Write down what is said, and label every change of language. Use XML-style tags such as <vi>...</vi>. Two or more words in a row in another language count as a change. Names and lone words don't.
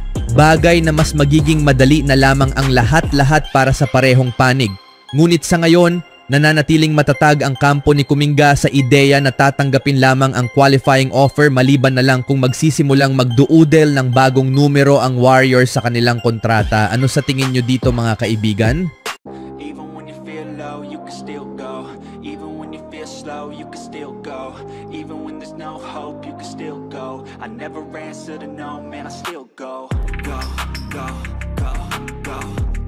<tl>Bagay na mas magiging madali na lamang ang lahat-lahat para sa parehong panig. Ngunit sa ngayon, nananatiling matatag ang kampo ni Kuminga sa ideya na tatanggapin lamang ang qualifying offer maliban na lang kung magsisimulang magduudel ng bagong numero ang Warriors sa kanilang kontrata. Ano sa tingin nyo dito mga kaibigan?</tl> <en>Even when you feel low, you can still go. Even when you feel slow, you can still go. Even when there's no hope, you can still go. I never answer to no, man, I still go. Go, go, go, go.</en>